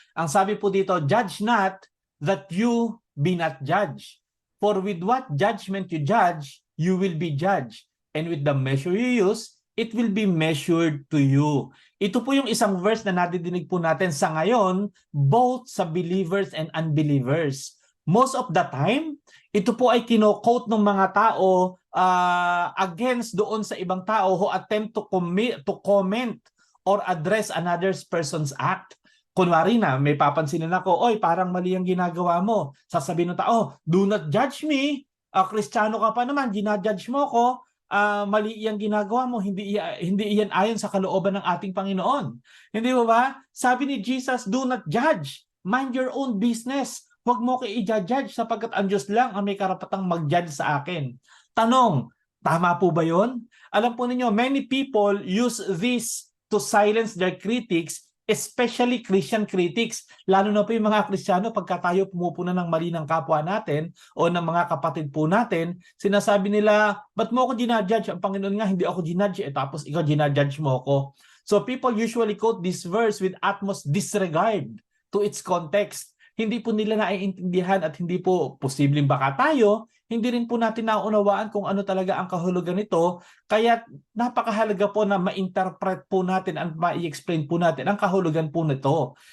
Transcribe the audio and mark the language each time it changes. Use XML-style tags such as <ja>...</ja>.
<tl>Ang sabi po dito,</tl> <en>judge not that you be not judged. For with what judgment you judge, you will be judged. And with the measure you use, it will be measured to you.</en> <tl>Ito po yung isang verse na nadidinig po natin sa ngayon, both sa believers and unbelievers.</tl> <en>Most of the time,</en> <tl>ito po ay kino-quote ng mga tao</tl> <en>against</en> <tl>doon sa ibang tao</tl> <en>who attempt to comment or address another person's act.</en> <tl>Kunwari na, may papansinin ako, oy, parang mali ang ginagawa mo. Sasabihin ng tao,</tl> <en>do not judge me.</en> <tl>Kristiyano ka pa naman, ginajudge mo ko. Mali iyang ginagawa mo, hindi iyan ayon sa kalooban ng ating Panginoon. Hindi ba?</tl> <en>Sabi ni Jesus, do not judge. Mind your own business.</en> <tl>Huwag mo kayo i-judge sapagkat ang Diyos lang ang may karapatang mag-judge sa akin. Tanong, tama po ba yun? Alam po ninyo,</tl> <en>many people use this to silence their critics, especially Christian critics.</en> <tl>Lalo na po yung mga Kristiyano, pagka tayo pumupuna ng mali ng kapwa natin o ng mga kapatid po natin, sinasabi nila, ba't mo ako ginajudge? Ang Panginoon nga, hindi ako ginajudge, tapos ikaw ginajudge mo ako.</tl> <en>So people usually quote this verse with utmost disregard to its context.</en> <tl>Hindi po nila naiintindihan at hindi po posibleng baka tayo, hindi rin po natin naunawaan kung ano talaga ang kahulugan nito. Kaya napakahalaga po na ma-interpret po natin at ma-explain po natin ang kahulugan po nito.</tl>